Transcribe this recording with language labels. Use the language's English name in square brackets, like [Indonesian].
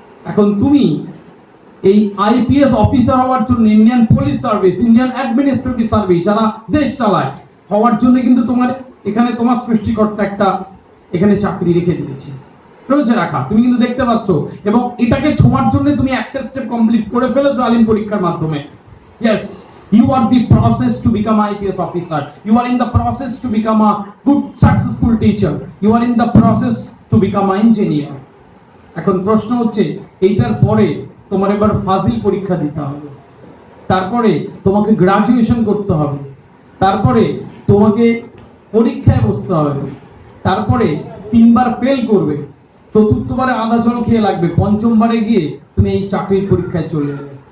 [Bangla] এখন তুমি এই আইপিএস অফিসার হওয়ার জন্য, Indian police service, Indian administrative service, যারা দেশ চালায়, হওয়ার জন্য কিন্তু তোমার এখানে তোমার সৃষ্টিকর্তা একটা এখানে চাকরি রেখে দিয়েছে, রয়েছে রাখা, তুমি কিন্তু দেখতে পাচ্ছ। এবং এটাকে ছোঁয়ার জন্য তুমি একটা স্টেপ কমপ্লিট করে ফেলেছো আলিম পরীক্ষার মাধ্যমে। [English] Yes, you are the process to become IPS officer, you are in the process to become a good successful teacher, you are in the process to become an engineer. [Bangla] এখন প্রশ্ন হচ্ছে এইটার পরে তোমার এবার ফাজিল পরীক্ষা দিতে হবে, তারপরে তোমাকে গ্রাজুয়েশন করতে হবে, তারপরে তোমাকে পরীক্ষায় বসতে হবে, তারপরে 3 বার ফেল করবে, চতুর্থবারে আধা জন খেয়ে লাগবে, পঞ্চমবারে গিয়ে তুমি এই চাকরির পরীক্ষায় চলে যাবে।